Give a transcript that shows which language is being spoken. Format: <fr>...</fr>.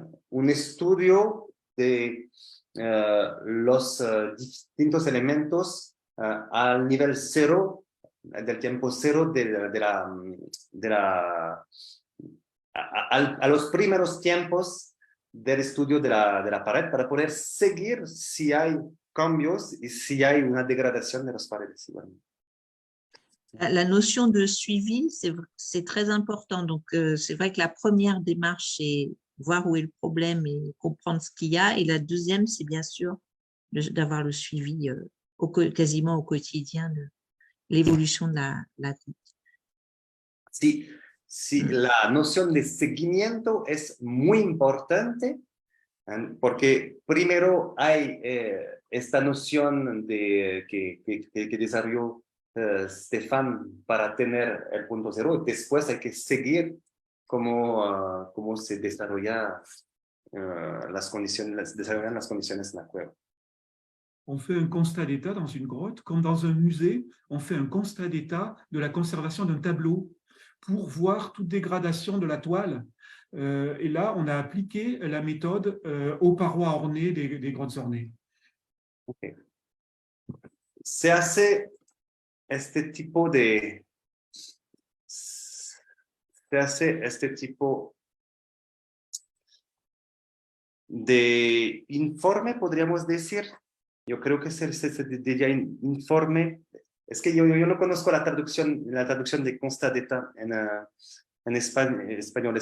<es>un estudio de los distintos elementos al nivel cero, del tiempo cero a los primeros tiempos del estudio de la pared para poder seguir si hay cambios y si hay una degradación de las paredes.</es> <fr>La notion de suivi, c'est très important. Donc, c'est vrai que la première démarche, c'est voir où est le problème et comprendre ce qu'il y a. Et la deuxième, c'est bien sûr d'avoir le suivi quasiment au quotidien de l'évolution de la tête.</fr> <es>Sí, la noción de seguimiento es muy importante porque primero hay esta noción que desarrolló Stefan para tener el punto cero y después hay que seguir cómo se desarrollan las condiciones en la cueva.</es> <fr>On fait un constat d'état dans une grotte, comme dans un musée, on fait un constat d'état de la conservation d'un tableau pour voir toute dégradation de la toile. Et là, on a appliqué la méthode aux parois ornées des grottes ornées. Okay.</fr> <es>Se hace este tipo de informe, podríamos decir. Yo creo que se diría informe. Es que yo no conozco la traducción de constat d'état en español.</es>